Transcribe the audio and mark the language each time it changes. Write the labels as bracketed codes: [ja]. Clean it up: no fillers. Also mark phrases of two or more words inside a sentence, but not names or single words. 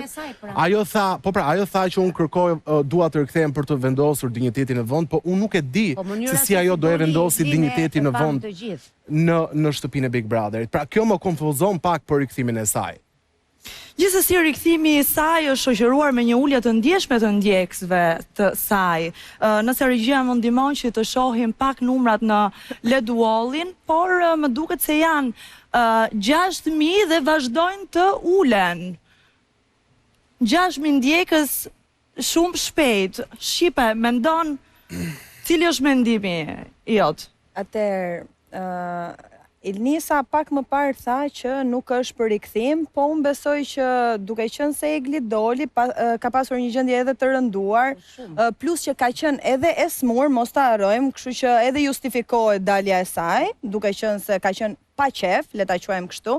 [sq] Ajo tha që unë dua të rikthehem për të vendosur dinjitetin në vend, po unë nuk e di se si ajo do e vendosi dinjitetin në vend në shtëpinë e Big Brotherit. Pra kjo më konfuzon pak për rikthimin e saj. Gjithsesi, rikthimi i saj është shoqëruar me një ulje të ndjeshme të ndjekësve të saj. Nëse regjia më ndihmon që të shohim pak numrat në [en] LED wall- [sq] in, por më duket se janë 6.000 dhe vazhdojnë të ulen. 6.000 ndjekës shumë shpejt. Shipe, mendon cili është mendimi jot? Atëherë, Ilnisa pak më parë tha që nuk është për rikthim, po unë besoj që duke qenë se Egli doli, ka pasur një gjendje edhe të rënduar, plus që ka qenë edhe e smur, mos ta harrojmë, kështu që edhe justifikohet dalja e saj, duke qenë se ka qenë pa qef, le ta quajmë kështu.